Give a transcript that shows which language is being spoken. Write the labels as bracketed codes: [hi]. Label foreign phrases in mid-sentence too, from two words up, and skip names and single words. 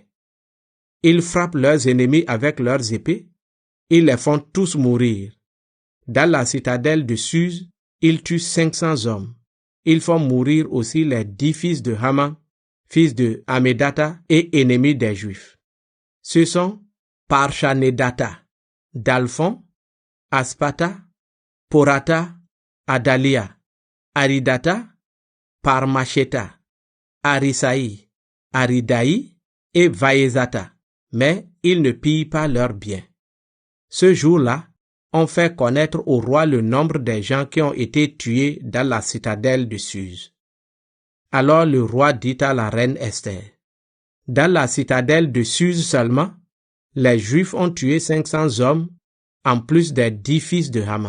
[fr] Ils frappent leurs ennemis avec leurs épées, ils les font tous mourir. Dans la citadelle de Suse, ils tuent 500 hommes. Ils font mourir aussi les 10 fils de Haman, fils de Hamédata et ennemis des Juifs. Ce sont Parchanédata, Dalphon, Aspata, Porata, Adalia, Aridata, Parmacheta, Arisaï, Aridaï et Vaïzata, mais ils ne pillent pas leurs biens. Ce jour-là, on fait connaître au roi le nombre des gens qui ont été tués dans la citadelle de Suse. Alors le roi dit à la reine Esther, « Dans la citadelle de Suse seulement, les Juifs ont tué 500 hommes, en plus des 10 fils de Haman.